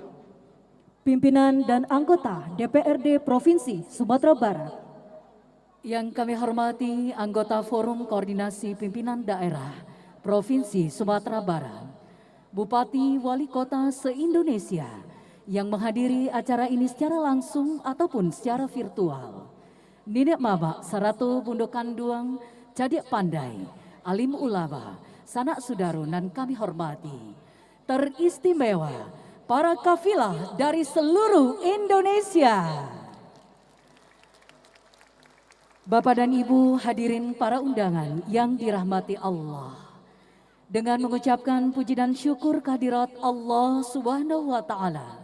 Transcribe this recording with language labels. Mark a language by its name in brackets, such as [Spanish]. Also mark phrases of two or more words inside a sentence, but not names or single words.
[Indonesian] Pimpinan dan anggota DPRD Provinsi Sumatera Barat. Yang kami hormati anggota Forum Koordinasi Pimpinan Daerah Provinsi Sumatera Barat, Bupati Wali Kota se-Indonesia yang menghadiri acara ini secara langsung ataupun secara virtual. [Minangkabau] Ninek Mabak Saratu Bundokan Duang, Cadik Pandai, Alim Ulama, Sanak Sudaru dan kami hormati. [Indonesian] Teristimewa para kafilah dari seluruh Indonesia. Bapak dan Ibu hadirin para undangan yang dirahmati Allah. Dengan mengucapkan puji dan syukur kehadirat Allah [Arabic] سبحانه وتعالى.